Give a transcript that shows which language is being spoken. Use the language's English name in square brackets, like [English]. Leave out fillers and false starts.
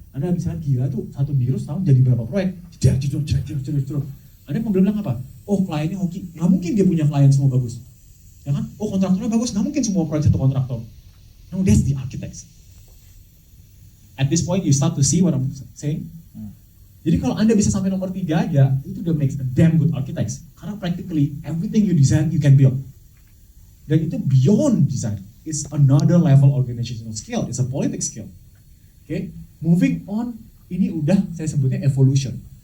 [Indonesian] Anda bisa gila tuh, satu biro setahun jadi berapa proyek? Anda mau bilang apa? Kliennya hoki, nggak mungkin dia punya klien semua bagus, ya kan? Kontraktornya bagus, nggak mungkin semua proyek satu kontraktor. [English] No, that's the architects. At this point, you start to see what I'm saying. [Indonesian] Jadi kalau Anda bisa sampai nomor 3 aja, itu udah [English] makes a damn good architects. [Indonesian] Karena [English] practically everything you design, you can build. [Indonesian] Dan itu [English] beyond design. It's another level organizational skill. It's a politics skill. [Indonesian] Oke, [English] moving on, [Indonesian] ini udah saya sebutnya evolution.